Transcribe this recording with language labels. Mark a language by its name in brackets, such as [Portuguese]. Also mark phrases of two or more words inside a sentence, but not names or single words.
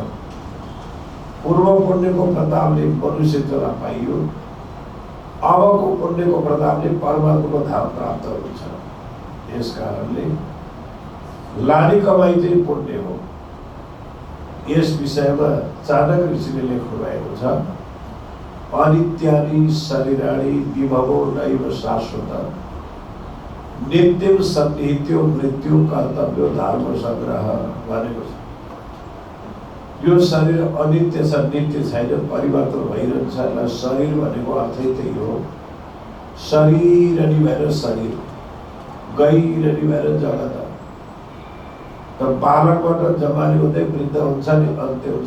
[Nepali] पूर्व पुण्यको प्रतापले मनुष्य झोला पाइयो, अबको पुण्यको प्रतापले परमात्माको धाम प्राप्त हुन्छ। यस कारणले लाने कमाई चाहिँ पुण्य हो। यस विषयमा चाणक्य ऋषिले लेख्नु भएको छ, [Sanskrit] अनित्यानि शरीराणि विभवो नैव शाश्वत नित्यम सन्निहित्यो मृत्यु कर्तव्यो धर्म संग्रह [Nepali] भनेको छ। यो शरीर अनित्य छ, नित्य छैन, परिवर्तन भइरहन्छ। शरीर भनेको अर्थै त्यही हो। शरीर अनि भएर शरीर, गैर अनि भएर जगत। त बालकबाट जवानी हुँदै वृद्ध हुन्छ नि अन्त्य हुन्छ।